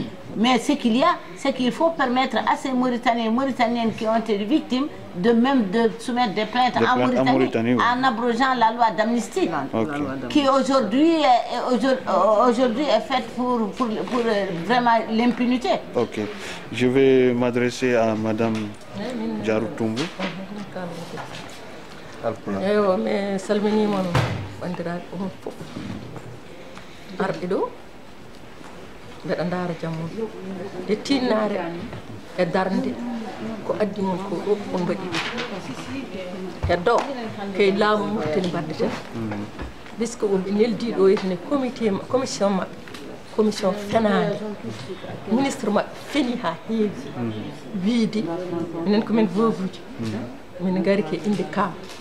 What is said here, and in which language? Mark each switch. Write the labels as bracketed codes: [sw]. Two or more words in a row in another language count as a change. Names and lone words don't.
[fr] Mais ce qu'il y a, c'est qu'il faut permettre à ces Mauritaniens et Mauritaniennes qui ont été victimes de soumettre des plaintes en Mauritanie, en abrogeant la loi d'amnistie, qui aujourd'hui est faite pour vraiment l'impunité. Ok. Je vais m'adresser à Madame Diaroutoumbo. [ff] Mais salmini mon bandiraɓe on fof arɓe ɗo mbeɗa ndaara jammum e tinnare e darde ko addi mon ko ɗo on mbaɗi ɗum heddo kay laamu Mauritanie mbaddeten puisque oɓe neldi ɗo yetene commission maɓɓe commission fenade ministre maɓɓe feni ha heewi wiide minen komin veuve-uji min ngari ke inde kam